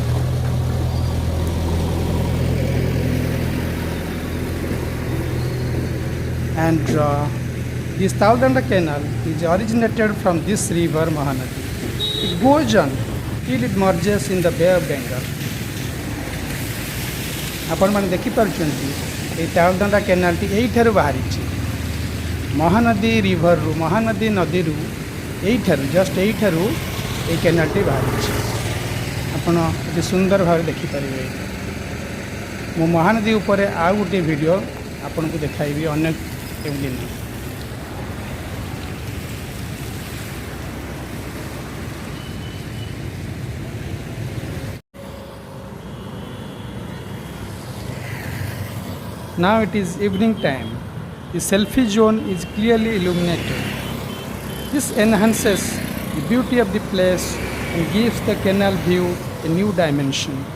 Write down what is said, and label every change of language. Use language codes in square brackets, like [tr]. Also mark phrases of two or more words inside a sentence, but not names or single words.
[en] And this Taladanda Canal is originated from this river Mahanadi. It goes on till it merges in the Bay of Bengal. [or] ଆପଣ ମାନେ ଦେଖି ପାରୁଛନ୍ତି ଏ ତାଳଦଣ୍ଡା କେନାଲ ଟି ଏଇ ଠାରୁ ବାହାରିଛି ମହାନଦୀ ରିଭର ରୁ ମହାନଦୀ ନଦୀ ରୁ ଏଇ ଠାରୁ ଜଷ୍ଟ ଏଇ ଠାରୁ ଏ କେନାଲ ଟି ବାହାରିଛି। ଆପଣ ଏତେ ସୁନ୍ଦର ଭାବ ଦେଖି ପାରିବେ। ମୋ ମହାନଦୀ ଉପର ଆଉ ଗୋଟେ ଭିଡିଓ ଆପଣ କୁ ଦେଖାଇବି ଅନେକ ଦିନ। [en] Now it is evening time. The selfie zone is clearly illuminated. This enhances the beauty of the place and gives the canal view a new dimension.